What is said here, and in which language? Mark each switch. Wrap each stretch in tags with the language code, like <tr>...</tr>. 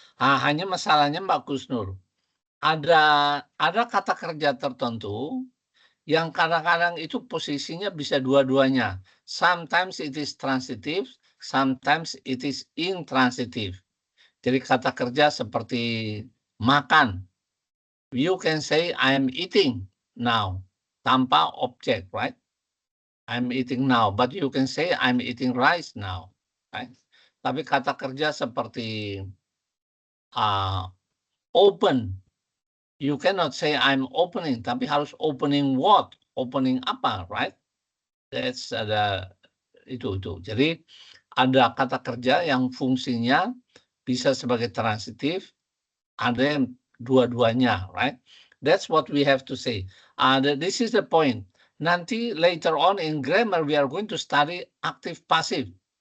<id>Hanya masalahnya Mbak Kusnul, ada kata kerja tertentu yang kadang-kadang itu posisinya bisa dua-duanya.</id> <en>Sometimes it is transitive, sometimes it is intransitive.</en> <id>Jadi kata kerja seperti makan.</id> <en>You can say I'm eating now</en> <id>tanpa objek,</id> <en>right? I'm eating now, but you can say I'm eating rice now, right?</en> <id>Tapi kata kerja seperti</id> <en>open, you cannot say I'm opening,</en> <id>tapi harus</id> <en>opening what? Opening apa, right? That's itu.</en> <id>Jadi ada kata kerja yang fungsinya bisa sebagai transitif, ada yang dua-duanya, right?</id> <en>That's what we have to say. This is the point.</en> <id>Nanti</id> <en>later on in grammar we are going to study active passive.</en>